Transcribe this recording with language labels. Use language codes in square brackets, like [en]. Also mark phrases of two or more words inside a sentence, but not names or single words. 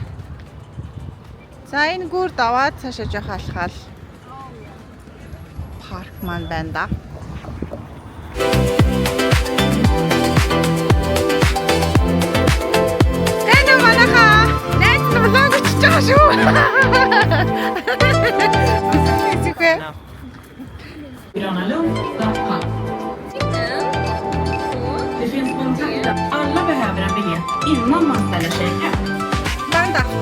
[mn] За энэ гүр даваад цаашаа жоох алхаал. Парк маань байна да. Энэ манайха найз нь влог хийж байгаа шүү. [sv] Gröna Lund, Stockholm. Det finns kontakter. Alla behöver en biljett innan man ställer sig i kö. Vänta.